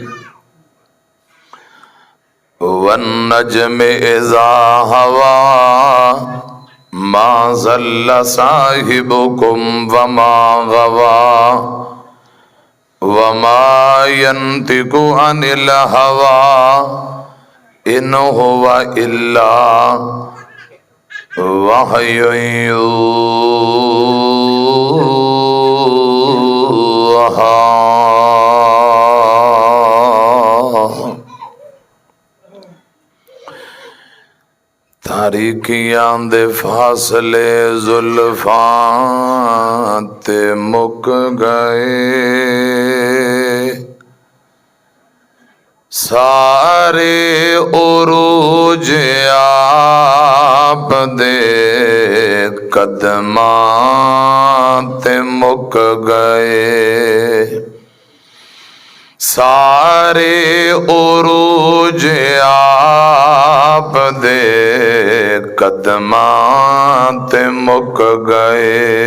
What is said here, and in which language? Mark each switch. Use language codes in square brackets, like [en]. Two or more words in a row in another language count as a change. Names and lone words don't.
[ar] والنجم اذا هوى ما ضل صاحبكم وما غوى وما ينطق عن الهوى إن هو إلا وحي يوحى۔ [pa] تاریکیاں دے فاصلے زلفاں تے مک گئے، سارے عروج آپ دے قدماں تے مک گئے، سارے عروج آپ دے قدماں تے مک گئے۔